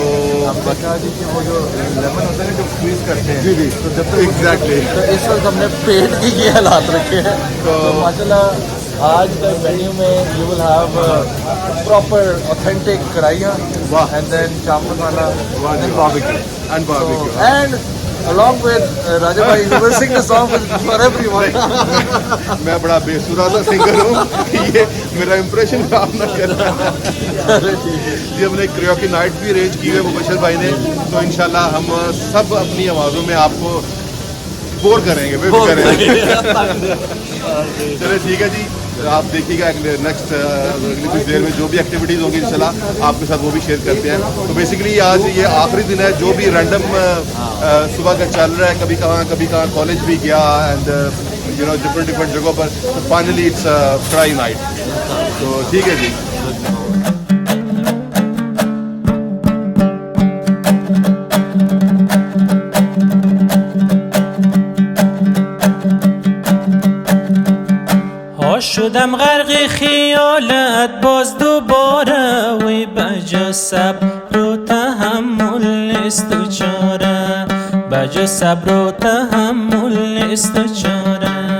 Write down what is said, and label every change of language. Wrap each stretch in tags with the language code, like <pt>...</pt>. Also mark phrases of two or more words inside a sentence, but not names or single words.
<hi>बता दी कि वो जो लेमन होता है ना जो स्क्वीज करते हैं जी जी तो जब तक एग्जैक्टली तो इस वक्त हमने पेट के ये हालात रखे हैं तो माशाल्लाह आज का मेन्यू में</hi> <en>you will have proper authentic</en> <hi>कढ़ाइयाँ वाह।</hi> <en>and then chaap masala and barbecue and barbecue एंड along with Raja bhai you will sing the song for everyone</en> <hi>मैं बड़ा बेसुरा सा सिंगर हूँ ये मेरा इंप्रेशन काम ना करना जी हमने</hi> <en>karaoke night</en> <hi>भी अरेंज की है मुबशर भाई ने तो इंशाल्लाह हम सब अपनी आवाज़ों में आपको बोर करेंगे चलिए ठीक है जी आप देखिएगा नेक्स्ट अगली कुछ देर में जो भी एक्टिविटीज़ होंगी इंशाल्लाह आपके साथ वो भी शेयर करते हैं तो बेसिकली आज ये आखिरी दिन है जो भी रैंडम सुबह का चल रहा है कभी कहाँ कॉलेज भी गया</hi> <en>and you know</en> <hi>डिफरेंट जगहों पर</hi> <en>finally it's fry night</en> <hi>तो ठीक है जी</hi> <fa>شدم غرق خیالت باز دوباره وی بجا صبر و تحمل نیست و چاره بجا صبر و تحمل نیست و چاره</fa>